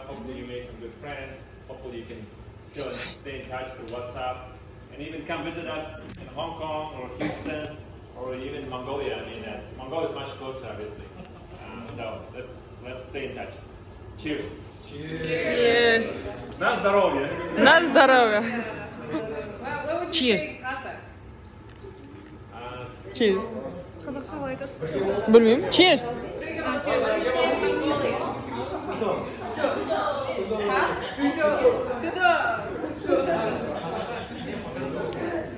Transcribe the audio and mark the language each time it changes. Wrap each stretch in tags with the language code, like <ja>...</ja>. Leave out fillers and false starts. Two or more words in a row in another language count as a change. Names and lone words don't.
<en>Hopefully you made some good friends. Hopefully you can still stay in touch through WhatsApp, and even come visit us in Hong Kong or Houston or even Mongolia. I mean, Mongolia is much closer, obviously. So let's stay in touch. Cheers. Cheers.</en> <ru>На здоровье. На здоровье.</ru> <en>What would you Cheers. say, Kazakh? Cheers.</en> <kk>Қазақша қалай айтады? Білмеймін.</kk> <en>Cheers. Mongolia.</en>